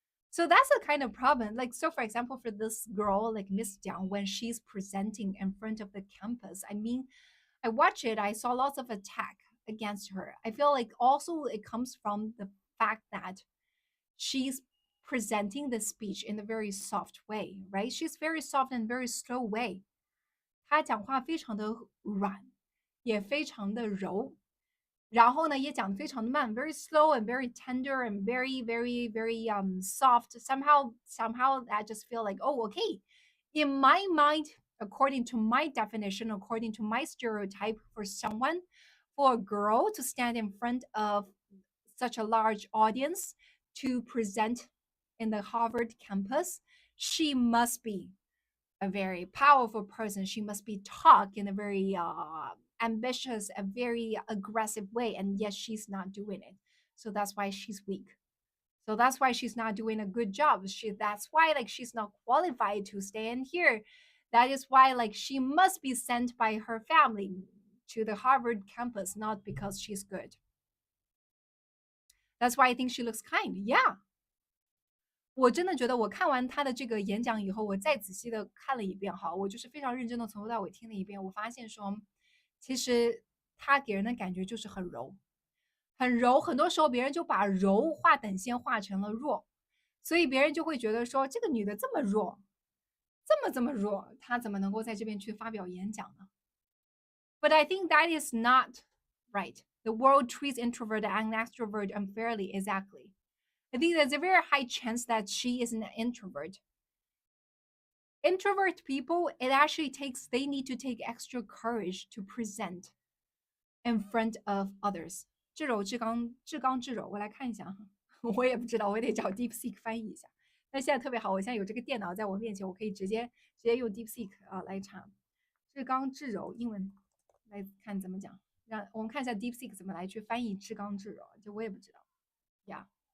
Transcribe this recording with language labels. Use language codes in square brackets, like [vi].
[en] So that's a kind of problem. Like, so for example, for this girl, like Miss Jiang, when she's presenting in front of the campus, I mean, I watch it, I saw lots of attack against her. I feel like also it comes from the fact that she's presenting the speech in a very soft way, right? She's very soft and very slow way. [zh] 她讲话非常的软，也非常的柔，然后呢，也讲得非常的慢， [en] very slow and very tender and very very very soft. Somehow I just feel like, oh, okay. In my mind, according to my definition, according to my stereotype, for a girl to stand in front of such a large audience to present in the Harvard campus, she must be a very powerful person. She must be talk in a very ambitious, a very aggressive way, and yet she's not doing it. So that's why she's weak. So that's why she's not doing a good job. That's why like she's not qualified to stay in here. That is why like she must be sent by her family to the Harvard campus, not because she's good. That's why I think she looks kind. Yeah. [zh] 我真的觉得我看完他的这个演讲以后，我再仔细的看了一遍哈，我就是非常认真的从头到尾听了一遍，我发现说，其实他给人的感觉就是很柔，很柔。很多时候别人就把柔画等线画成了弱，所以别人就会觉得说，这个女的这么弱，这么弱，她怎么能够在这边去发表演讲呢？ [en] But I think that is not right. The world treats introvert and extrovert unfairly. Exactly. I think there's a very high chance that she is an introvert. Introvert people, it actually takes, they need to take extra courage to present in front of others. [zh] 至柔至刚，至刚至柔，我来看一下哈，我也不知道，我得找 DeepSeek 翻译一下。但现在特别好，我现在有这个电脑在我面前，我可以直接用 DeepSeek 来查至刚至柔，英文来看怎么讲。让我们看一下 DeepSeek 怎么来去翻译至刚至柔，这我也不知道呀。